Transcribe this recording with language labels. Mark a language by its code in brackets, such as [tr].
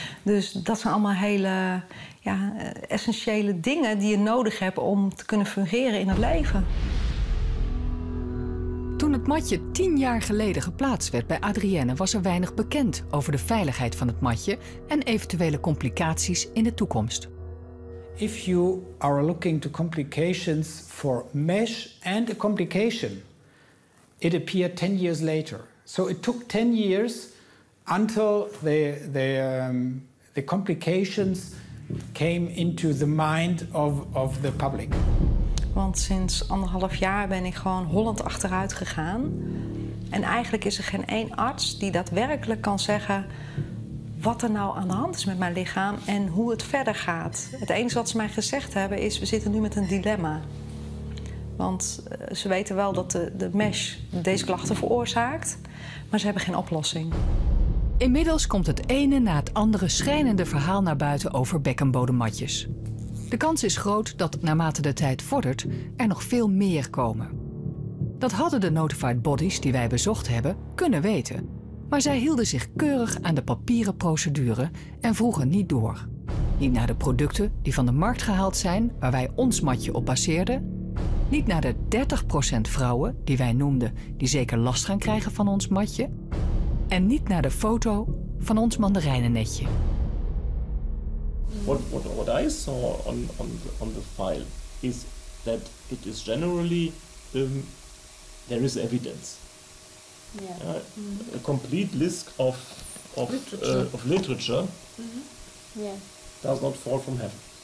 [nl] Dus dat zijn allemaal hele essentiële dingen die je nodig hebt om te kunnen fungeren in het leven. Toen het matje 10 jaar geleden geplaatst werd bij Adrienne was er weinig bekend over de veiligheid van het matje en eventuele complicaties in de toekomst. [en] If you are looking to complications for mesh and a complication, it appeared 10 years later. So it took 10 years until the complications came into the mind of the public. [nl] Want sinds 1,5 jaar ben ik gewoon hollend achteruit gegaan. En eigenlijk is er geen één arts die daadwerkelijk kan zeggen wat er nou aan de hand is met mijn lichaam en hoe het verder gaat. Het enige wat ze mij gezegd hebben is, we zitten nu met een dilemma. Want ze weten wel dat de mesh deze klachten veroorzaakt, maar ze hebben geen oplossing. Inmiddels komt het ene na het andere schrijnende verhaal naar buiten over bekkenbodemmatjes. De kans is groot dat naarmate de tijd vordert er nog veel meer komen. Dat hadden de notified bodies die wij bezocht hebben kunnen weten. Maar zij hielden zich keurig aan de papieren procedure en vroegen niet door. Niet naar de producten die van de markt gehaald zijn waar wij ons matje op baseerden. Niet naar de 30% vrouwen die wij noemden die zeker last gaan krijgen van ons matje. En niet naar de foto van ons mandarijnennetje. [en] What I saw on the file is that it is generally there is evidence. Yeah. A complete list of literature does not fall from heaven.